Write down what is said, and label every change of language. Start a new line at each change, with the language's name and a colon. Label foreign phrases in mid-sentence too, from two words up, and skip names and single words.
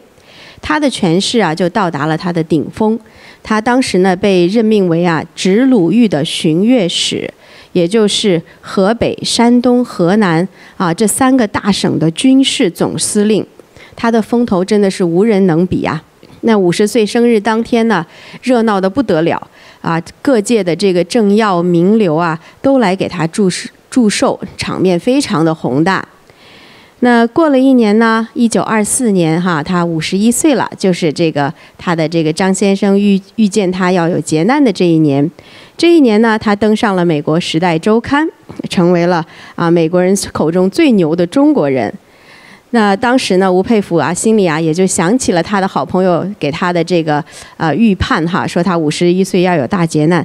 Chinese: 他的權勢就到達了他的頂峰，他當時呢被任命為直魯豫的巡閱使，也就是河北、山東、河南這3個大省的軍事總司令，他的風頭真的是無人能比那50歲生日當天呢，熱鬧得不得了各界的這個政要名流都來給他祝壽，場面非常的宏大。那過了1年呢，1924年他51歲了，就是他的這個張先生預見他要有劫難的這一年。這一年呢，他登上了美國《時代週刊》，成為了美國人口中最牛的中國人。那當時呢，吳佩孚心裡也就想起了他的好朋友給他的這個預判說他51歲要有大劫難。